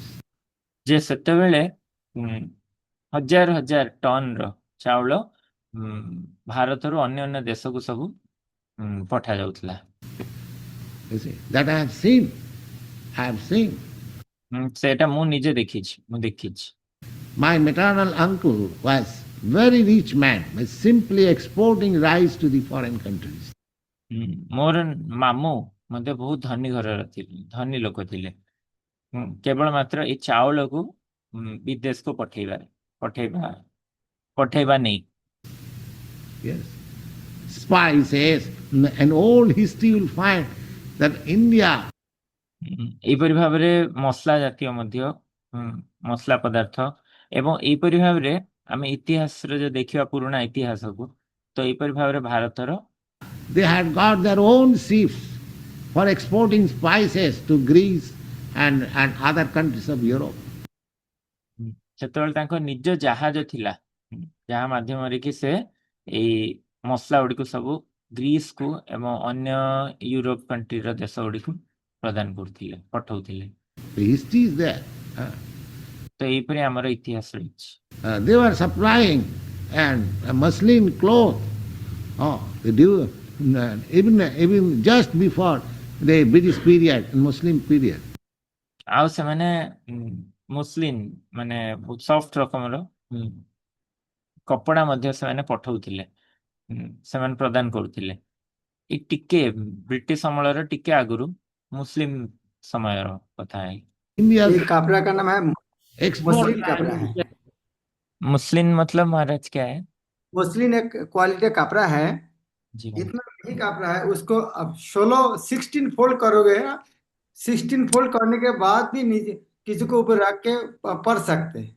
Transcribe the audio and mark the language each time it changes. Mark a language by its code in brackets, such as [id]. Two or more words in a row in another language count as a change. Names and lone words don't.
[or] ଯେ ସେତେବେଳେ ହଜାର ହଜାର ଟନ୍ର ଚାଉଳ ଭାରତରୁ ଅନ୍ୟ ଅନ୍ୟ ଦେଶକୁ ସବୁ ପଠାଯାଉଥିଲା। [en] You see, that I have seen. [or] ସେଟା ମୁଁ ନିଜେ ଦେଖିଛି। [en] My maternal uncle was very rich man, by simply exporting rice to the foreign countries. [or] ମୋର ମାମୁଁ ମଧ୍ୟ ବହୁତ ଧନୀ ଘରର ଥିଲେ, ଧନୀ ଲୋକ ଥିଲେ। କେବଳ ମାତ୍ର ଏଇ ଚାଉଳକୁ ବିଦେଶକୁ ପଠେଇବା ପଠେଇବା ନେଇ। [en] Yes. Spices, an old history will find that India [or] ଏହିପରି ଭାବରେ ମସଲା ଜାତୀୟ ମଧ୍ୟ ମସଲା ପଦାର୍ଥ ଏବଂ ଏହିପରି ଭାବରେ ଆମେ ଇତିହାସରେ ଯଦି ଦେଖିବା ପୁରୁଣା ଇତିହାସକୁ, ତ ଏହିପରି ଭାବରେ ଭାରତର [en] they had got their own ships for exporting spices to Greece and other countries of Europe. [or] ସେତେବେଳେ ତାଙ୍କ ନିଜ ଜାହାଜ ଥିଲା, ଯାହା ମାଧ୍ୟମରେ କି ସେ ଏଇ ମସଲା ଗୁଡ଼ିକୁ ସବୁ ଗ୍ରୀସକୁ ଏବଂ ଅନ୍ୟ ୟୁରୋପ କଣ୍ଟ୍ରିର ଦେଶ ଗୁଡ଼ିକୁ ପ୍ରଦାନ କରୁଥିଲେ, ପଠାଉଥିଲେ। [en] The history is there. [or] ତ ଏହିପରି ଆମର ଇତିହାସ ରହିଛି। [en] They were supplying and muslin cloth. Oh, they do, even just before the British period, Muslim period. [or] ଆଉ ସେମାନେ ମୁସଲିନ୍ ମାନେ ବହୁତ ସଫ୍ଟ ରକମର କପଡ଼ା ମଧ୍ୟ ସେମାନେ ପଠାଉଥିଲେ, ସେମାନେ ପ୍ରଦାନ କରୁଥିଲେ। ଏଇ ଟିକେ ବ୍ରିଟିଶ ଅମଳର ଟିକେ ଆଗରୁ ମୁସଲିମ ସମୟର କଥା है। [en] India's [hi] ये कपड़ा का नाम है [en] export. [hi] मुस्लिन कपड़ा है। मुस्लिम मतलब महाराज क्या है? मुस्लिन एक क्वालिटी का कपड़ा है, जी हाँ। इतना नहीं कपड़ा है, उसको अब 16 फोल्ड करोगे, 16 फोल्ड करने के बाद भी नीचे किसी को ऊपर रख के पढ़ सकते हैं।